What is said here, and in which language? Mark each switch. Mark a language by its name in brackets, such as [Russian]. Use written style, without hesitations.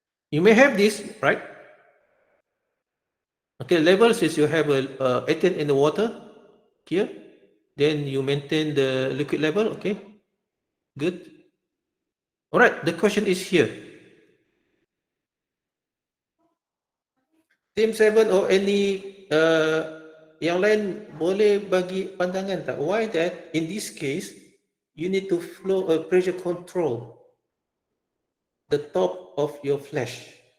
[English] You may have this, right? Okay, levels is you have ethane in the water here, then you maintain the liquid level. Okay, good. All right, the question is here. [Malay] Team 7 [English] or any [Malay] yang lain boleh bagi pandangan tak? [English] Why that in this case you need to pressure control the top of your flash.